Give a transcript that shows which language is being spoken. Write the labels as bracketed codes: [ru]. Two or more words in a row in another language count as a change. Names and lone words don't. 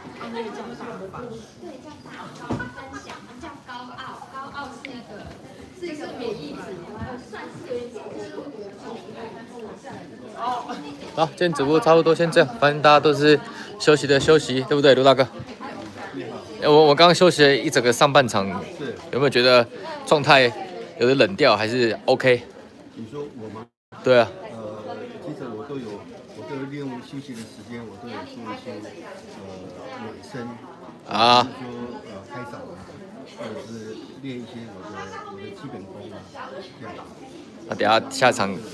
[zh] 那個叫大方，对，叫大方分享，叫高傲，高傲是那个是一个贬义词，算是有一点好，今天直播差不多先这样，反正大家都是休息的休息，对不对，卢大哥？我刚刚休息了一整个上半场，有没有觉得狀態有點冷掉，還是 OK？你說我嗎？對啊。其實我都利用休息的時間，我都有做一些暖身啊，比如說開嗓啊，或者是練一些我的基本功啊，這樣。那等下下場。